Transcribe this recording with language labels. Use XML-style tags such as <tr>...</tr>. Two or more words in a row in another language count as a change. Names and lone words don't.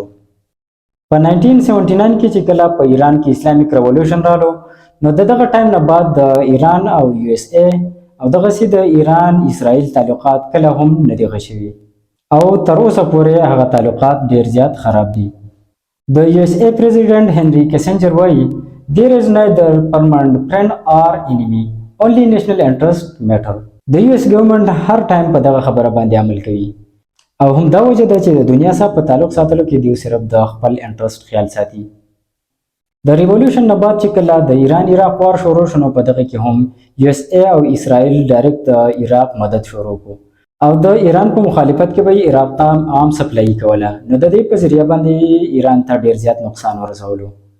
<ps>په 1979 کې چې کله په ایران کې</ps> <en>Islamic revolution</en> <ps>رالو، نو دغه ټایم نه بعد د ایران او یو اس ای او دغسې د ایران اسرائیل تعلقات کله هم نه دي ښه شوي، او تر اوسه پورې هغه تعلقات ډیر زیات خراب دي. د یو اس ای پریزیډنټ هنري کیسنجر وایي</ps> <en>there is neither permanent friend or enemy, only national interest matter.</en> <ps>د یو اس ګورنمنټ هر ټایم په دغه خبره باندې عمل کوي، او همدا وجه ده چې د دنیا سره په تعلق ساتلو کې دوی صرف د خپل انټرست خیال ساتي. د ریولوشن نه بعد چې کله د ایران عراق وار شروع شو، نو په دغه کې هم یو اس ای او اسرائیل ډایرکټ د عراق مدد شروع کو، او د ایران په مخالفت کې به عراق ته عام سپلای کوله، نو د دې په ذریعہ باندې ایران ته ډیر زیات نقصان ورسولو.</ps>